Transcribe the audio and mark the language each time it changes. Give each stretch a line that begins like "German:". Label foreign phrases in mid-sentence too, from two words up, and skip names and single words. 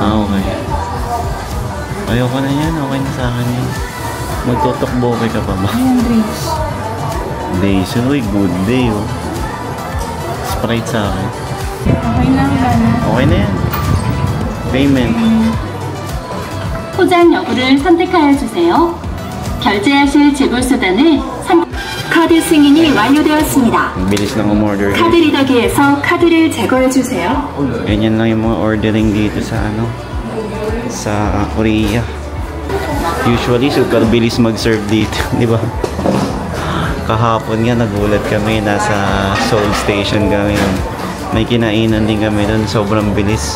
Filipino: Okay. Ayoko na yan, okay na sa akin yun. Magtutokboke ka pa ba? Ayan, drinks. Days, uy,
English: good day
Filipino: oh. Sprite sa akin. Okay na yan. Okay na yan. Payment.
Korean: 포장 여부를 선택하여 주세요. 결제하실 지불 수단을 카드 승인이 완료되었습니다.
Filipino: Ang bilis ng umorder.
Korean: 카드 리더기에서 카드를 제거해 주세요.
Filipino: Ganyan lang yung mga ordering dito sa ano, sa Korea. Usually super bilis mag-serve dito, di ba? Kahapon nga nagulat kami, nasa Seoul Station kami. May kinainan din kami doon, sobrang bilis.